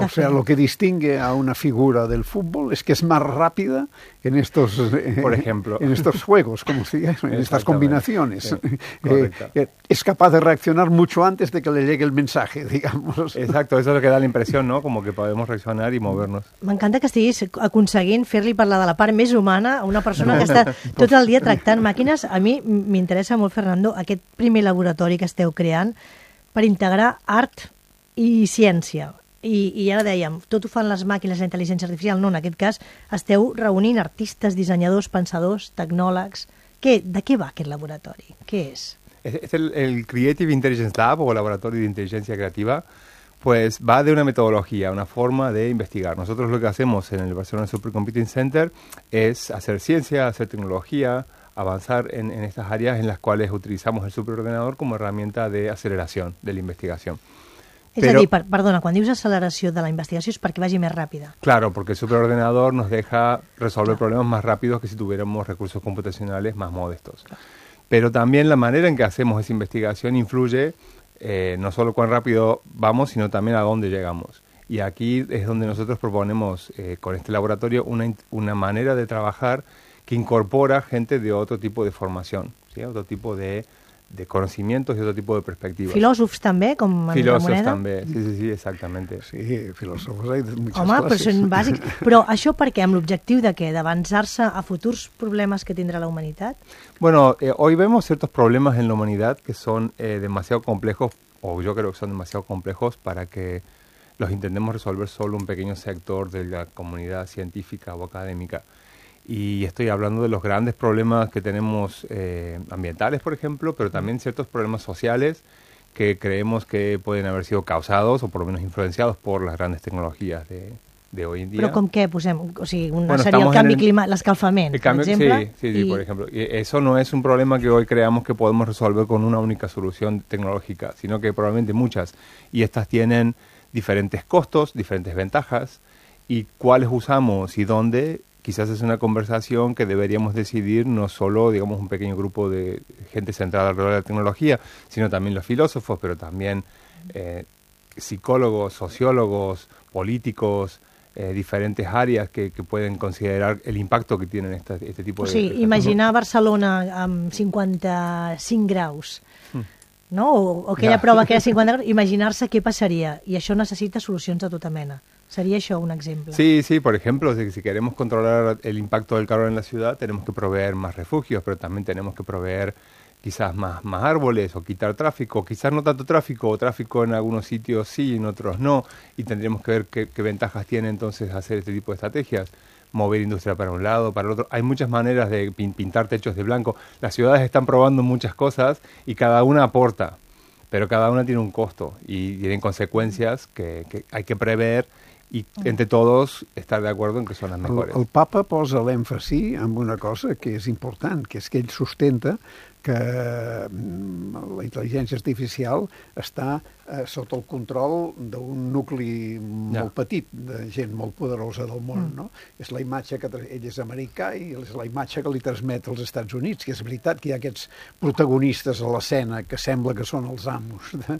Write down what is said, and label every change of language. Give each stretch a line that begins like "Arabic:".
Spanish: O sea, lo que distingue a una figura del fútbol es que es más rápida en estos, por ejemplo, en estos juegos, como si, en estas combinaciones. Es capaz de reaccionar mucho antes de que le llegue el mensaje, digamos. Exacto, eso es lo que da la impresión, ¿no? Como que podemos reaccionar y movernos.
Catalan: M'encanta que estiguis aconseguint fer-li parlar de la part més humana a una persona que està tot el dia tractant màquines. A mi m'interessa molt, Fernando, aquest primer laboratori que esteu creant per integrar art i ciència. I ja dèiem, tot ho fan les màquines d'intel·ligència artificial, no, en aquest cas esteu reunint artistes, dissenyadors, pensadors, tecnòlegs. De què va aquest laboratori? Què és? És el
Spanish: Creative Intelligence Lab,
Catalan: o Laboratori d'Intel·ligència Creativa,
Spanish: pues va de una metodología, una forma de investigar. Nosotros lo que hacemos en el Barcelona Supercomputing Center es hacer ciencia, hacer tecnología, avanzar en estas áreas en las cuales utilizamos el superordenador como herramienta de aceleración de la investigación. Pero, es decir, perdona, cuando dices aceleración de la investigación es para que vaya más rápida. Claro, porque el superordenador nos deja resolver problemas más rápidos que si tuviéramos recursos computacionales más modestos. Pero también la manera en que hacemos esa investigación influye no solo cuán rápido vamos, sino también a dónde llegamos. Y aquí es donde nosotros proponemos con este laboratorio una manera de trabajar que incorpora gente de otro tipo de formación, ¿sí? Otro tipo de conocimientos y otro tipo de perspectivas.
Catalan: Filósofs també, com en filòsofs Ramoneda? Filòsofs també, sí, exactament. Sí, filòsofs, hi ha moltes Home, classes. Home, però són bàsics. Però això per què? Amb l'objectiu de què? D'avançar-se a futurs problemes que tindrà la humanitat?
Spanish: Bueno, hoy vemos ciertos problemas en la humanidad que son demasiado complejos, o yo creo que son demasiado complejos para que los intentemos resolver solo un pequeño sector de la comunidad científica o académica. Y estoy hablando de los grandes problemas que tenemos ambientales, por ejemplo, pero también ciertos problemas sociales que creemos que pueden haber sido causados o por lo menos influenciados por las grandes tecnologías de hoy en día. ¿Pero con qué?
Catalan: Posem, o sigui, una bueno, seria el canvi climàtic, l'escalfament, per exemple.
Spanish: Sí, por ejemplo. Y eso no es un problema que hoy creamos que podemos resolver con una única solución tecnológica, sino que probablemente muchas. Y estas tienen diferentes costos, diferentes ventajas, y cuáles usamos y dónde. Quizás es una conversación que deberíamos decidir no solo, digamos, un pequeño grupo de gente centrada alrededor de la tecnología, sino también los filósofos, pero también psicólogos, sociólogos, políticos, diferentes áreas que pueden considerar el impacto que tienen este tipo de...
Catalan: O sigui, imaginar Barcelona amb 55 graus, no? O aquella prova que era 50 graus, imaginar-se què passaria. I això necessita solucions de tota mena.
Spanish: ¿Sería eso un ejemplo? Sí, por ejemplo, si queremos controlar el impacto del calor en la ciudad, tenemos que proveer más refugios, pero también tenemos que proveer quizás más árboles o quitar tráfico, quizás no tanto tráfico, o tráfico en algunos sitios sí, en otros no, y tendríamos que ver qué ventajas tiene entonces hacer este tipo de estrategias, mover industria para un lado, para el otro. Hay muchas maneras de pintar techos de blanco. Las ciudades están probando muchas cosas y cada una aporta, pero cada una tiene un costo y tienen consecuencias que hay que prever
Catalan: i entre tots estar d'acord en que són les millors. El Papa posa l'èmfasi en una cosa que és important, que és que ell sustenta que la intel·ligència artificial està sota el control d'un nucli molt petit, de gent molt poderosa del món, no? És la imatge que ell és americà i és la imatge que li transmet als Estats Units, que és veritat que hi ha aquests protagonistes a l'escena que sembla que són els amos.